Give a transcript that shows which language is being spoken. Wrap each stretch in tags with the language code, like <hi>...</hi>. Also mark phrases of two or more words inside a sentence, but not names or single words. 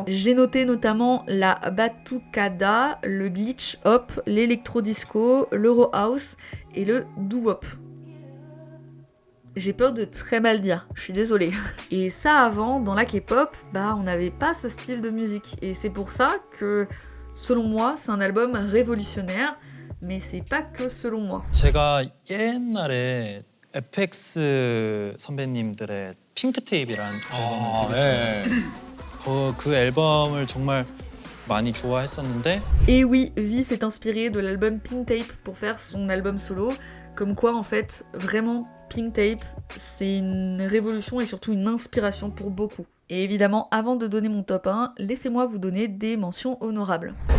<fr>J'ai noté notamment la batucada, le glitch hop, l'électro-disco, l'euro house et le doo-wop. J'ai peur de très mal dire, je suis désolée. Et ça avant, dans la K-pop, on n'avait pas ce style de musique. Et c'est pour ça que, selon moi, c'est un album révolutionnaire, mais c'est pas que selon moi.</fr> <ko>제가 옛날에 FX 선배님들의 핑크테이프라는 앨범을 되게 그 앨범을 정말 많이 좋아했었는데.</ko> <fr>Et oui, V s'est inspiré de l'album Pink Tape pour faire son album solo, comme quoi en fait, vraiment, Pink Tape, c'est une révolution et surtout une inspiration pour beaucoup. Et évidemment, avant de donner mon top 1, laissez-moi vous donner des mentions honorables.</fr>